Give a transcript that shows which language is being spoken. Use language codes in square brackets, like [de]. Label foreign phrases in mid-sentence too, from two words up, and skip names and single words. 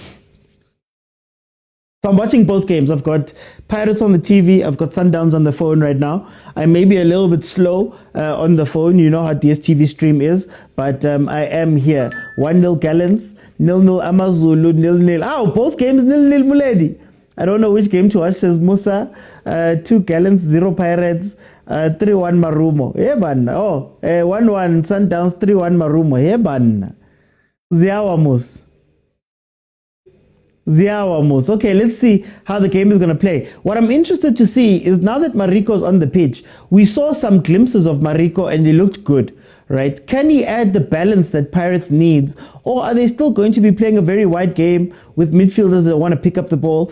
[en] So I'm watching both games. I've got Pirates on the TV. I've got Sundowns on the phone right now. I may be a little bit slow on the phone. You know how DSTV stream is. But I am here. 1-0 Gallants, 0-0 AMAZULU, 0-0. Oh, both games 0-0 Muledi. I don't know which game to watch, says Musa. 2 Gallants, 0 Pirates, 3-1 Marumo. Heban. Oh, 1-1 Sundowns, 3-1 Marumo. Heban. Ziawamus. Okay, let's see how the game is going to play. What I'm interested to see is, now that Mariko's on the pitch, we saw some glimpses of Mariko and he looked good, right? Can he add the balance that Pirates needs, or are they still going to be playing a very wide game with midfielders that want to pick up the ball?